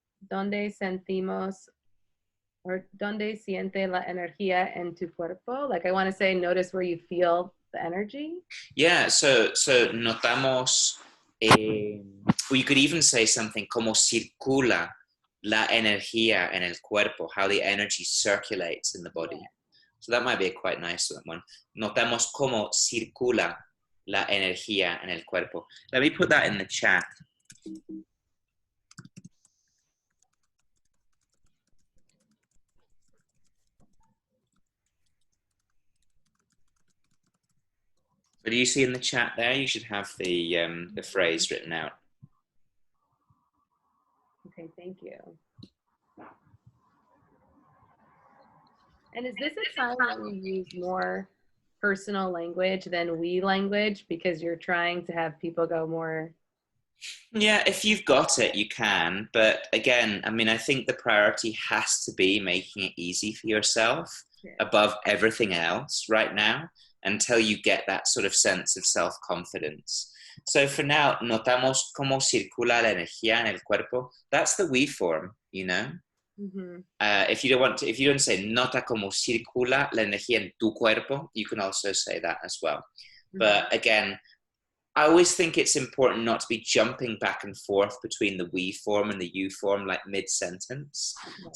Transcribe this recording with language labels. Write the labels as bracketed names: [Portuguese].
[Spanish] donde sentimos or donde siente la energía en tu cuerpo. [English] Like I want to say, notice where you feel the energy. Yeah, so notamos, or you could even say something [Spanish] como circula la energía en el cuerpo, [English] how the energy circulates in the body. So that might be a quite nice one. [Spanish] Notamos como circula la energía en el cuerpo. [English] Let me put that in the chat. So do you see in the chat there? You should have the phrase written out. Okay, thank you. And is this a time that you use more personal language than we language because you're trying to have people go more? Yeah, if you've got it, you can. But again, I mean, I think the priority has to be making it easy for yourself above everything else right now until you get that sort of sense of self-confidence. [Spanish] So for now, notamos cómo circula la energía en el cuerpo. [English] That's the we form, you know? Mm-hmm. If you don't say [Spanish] nota cómo circula la energía en tu cuerpo, [English] you can also say that as well. Mm-hmm. But again, I always think it's important not to be jumping back and forth between the we form and the you form like mid-sentence. Right.